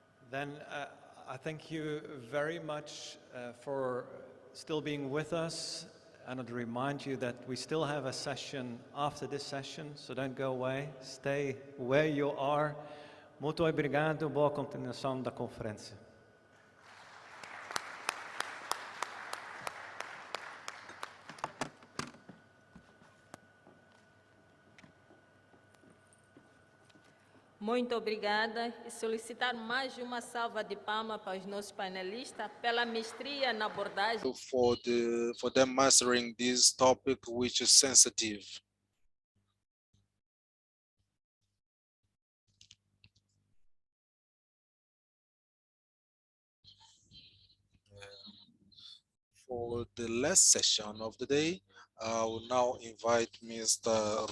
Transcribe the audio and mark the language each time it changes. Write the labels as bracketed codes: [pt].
[en] Then I thank you very much for still being with us, and I'd remind you that we still have a session after this session, so don't go away. Stay where you are. [pt] Muito obrigado, boa continuação da conferência. Muito obrigada e solicitar mais uma salva de palmas para os nossos panelistas pela mestria na abordagem. [en] For them mastering this topic, which is sensitive. For the last session of the day, I will now invite Mr.